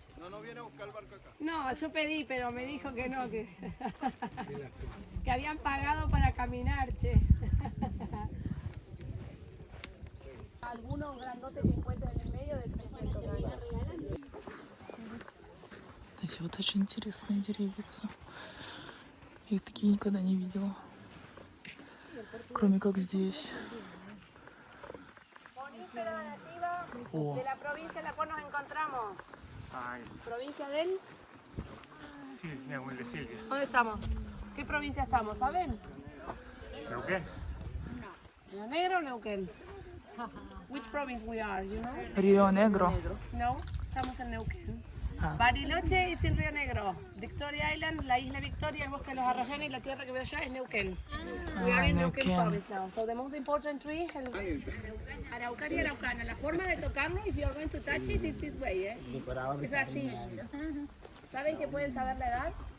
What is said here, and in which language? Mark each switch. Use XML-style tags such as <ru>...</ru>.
<es>No viene a buscar el barco acá. No, yo pedí, pero me dijo que no, que, que habían pagado para caminar, che. Algunos grandotes que encuentran en el medio de 300 años.</es> <ru>Эти вот очень интересные деревья. Я их такие никогда не видела. Кроме как здесь. О,</ru> <es>De la provincia la cual nos encontramos. ¿Provincia del? Sí, Neuquén de Silvia. ¿Dónde estamos? ¿Qué provincia estamos? ¿Saben? ¿Neuquén? ¿Río Negro o Neuquén?</es> <en>Which province we are, you know?</en> <es>Río Negro. No, estamos en Neuquén. Ah.</es> <en>Bariloche, it's in Río Negro.</en> <es>Victoria Island, la isla Victoria, el bosque de los arrayanes y la tierra que veo allá es Neuquén.</es> <en>We are in Neuquén</en> <es>Neuquén.</es> <en>province now. So the most important tree is el Araucaria araucana.</en> <es>La forma de tocarlo,</es> <en>if you are going to touch it, is this way, ¿eh?</en> <es>Es así. ¿Saben que pueden saber la edad?</es>